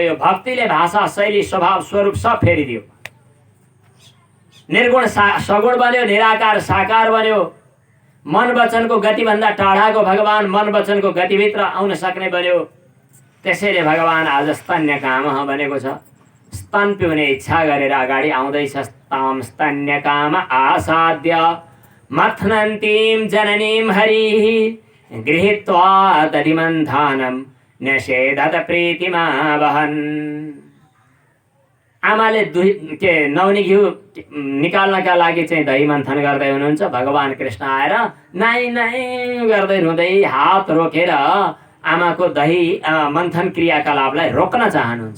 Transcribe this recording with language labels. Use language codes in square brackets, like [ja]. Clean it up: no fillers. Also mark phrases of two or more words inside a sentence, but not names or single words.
[ne] यो भक्तिले भाषा शैली स्वभाव स्वरूप सब फेरिदियो। निर्गुण सगुण बन्यो, निराकार साकार बन्यो। मन वचनको गतिभन्दा टाढाको भगवान मन वचनको गतिभित्र आउन सक्ने बन्यो। त्यसैले भगवान आज स्तन्यकामः बनेको छ। स्तन पिउने इच्छा गरेर अगाडि आउँदैछ। [sa] ताम स्तन्यकाम आसाद्य मथ्नन्तीं जननीं हरिः गृहीत्वा दधिमन्थानं न्यषेधत प्रीतिमावहन्। [ne] आमाले नौनी घिउ निकाल्नका लागि चाहिँ दही मन्थन गर्दै हुनुहुन्छ। भगवान कृष्ण आएर नाइ नाइ गर्दै रुँदै हात रोकेर आमाको दही मन्थन क्रियाकलापलाई रोक्न चाहनुहुन्छ।